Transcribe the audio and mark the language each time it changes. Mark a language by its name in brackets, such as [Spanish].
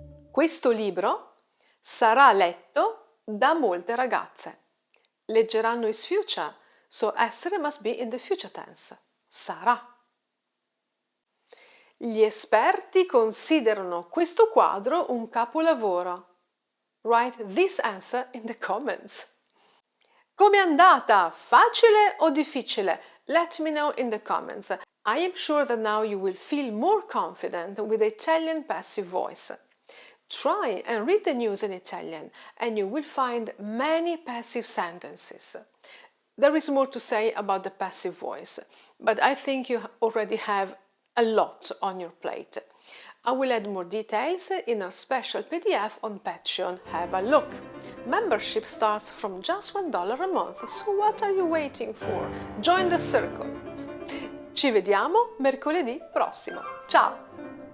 [Italian] Questo libro sarà letto da molte ragazze. [English] Leggeranno is future, so essere must be in the future tense. Sarà. [Italian] Gli esperti considerano questo quadro un capolavoro. [English] Write this answer in the comments. [Italian] Com'è andata? Facile o difficile? [English] Let me know in the comments. I am sure that now you will feel more confident with the Italian passive voice. Try and read the news in Italian and you will find many passive sentences. There is more to say about the passive voice, but I think you already have a lot on your plate. I will add more details in our special PDF on Patreon. Have a look. Membership starts from just $1 a month, so what are you waiting for? Join the circle. [Italian] Ci vediamo mercoledì prossimo. Ciao!